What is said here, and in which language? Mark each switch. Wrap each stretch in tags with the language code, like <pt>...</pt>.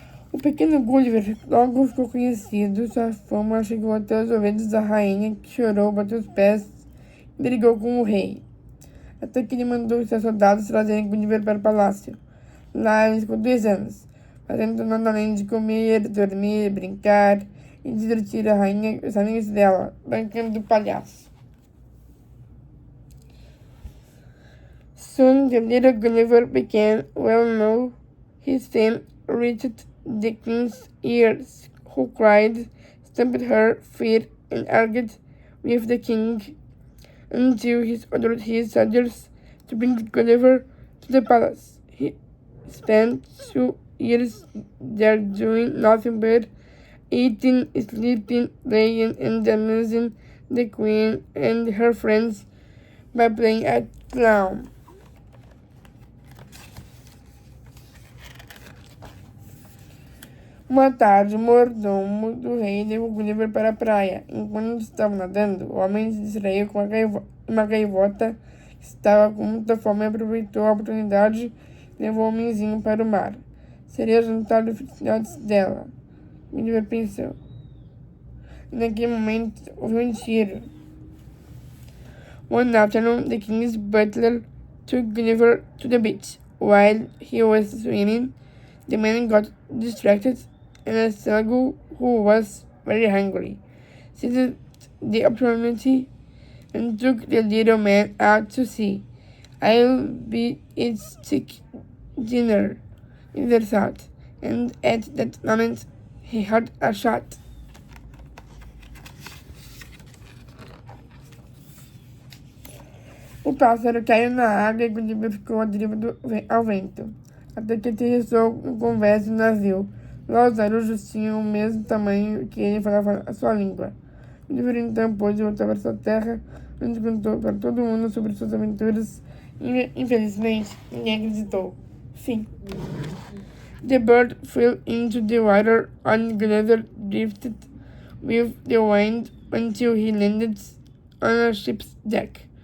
<pt>O pequeno Gulliver logo ficou conhecido. Sua fama chegou até os ouvidos da rainha, que chorou, bateu os pés e brigou com o rei, até que ele mandou seus soldados trazerem Gulliver para o palácio. Lá ele ficou 2 anos, fazendo nada além de comer, dormir, brincar e divertir a rainha e os amigos dela, brincando do palhaço.</pt> <en>Soon the little Gulliver became well known. His fame reached the queen's ears, who cried, stamped her feet, and argued with the king until he ordered his soldiers to bring Gulliver to the palace. He spent 2 years there doing nothing but eating, sleeping, playing, and amusing the queen and her friends by playing a clown.</en> <pt>Uma tarde, o mordomo do rei levou Gulliver para a praia. Enquanto estava nadando, o homem se distraiu com uma gaivota que estava com muita fome e aproveitou a oportunidade e levou o homenzinho para o mar. Seria jantar dos filhotes dela, Gulliver pensou. E naquele momento, houve um tiro.</pt> <en>One afternoon, the king's butler took Gulliver to the beach. While he was swimming, the man got distracted, and a seagull, who was very hungry, seized the opportunity and took the little man out to sea. "I'll be its chick dinner," Gulliver thought, and at that moment he heard a shot.</en> <pt>O pássaro caiu na água e Gulliver ficou à deriva ao vento, até que aterrissou com vés no navio. Lá os arujos tinham o mesmo tamanho que ele, falava a sua língua. Gulliver então pôde voltar para sua terra, onde contou para todo mundo sobre suas aventuras. Infelizmente, ninguém acreditou. Fim.</pt> <en>The bird flew into the water, and Gulliver drifted with the wind until he landed on a ship's deck.</en>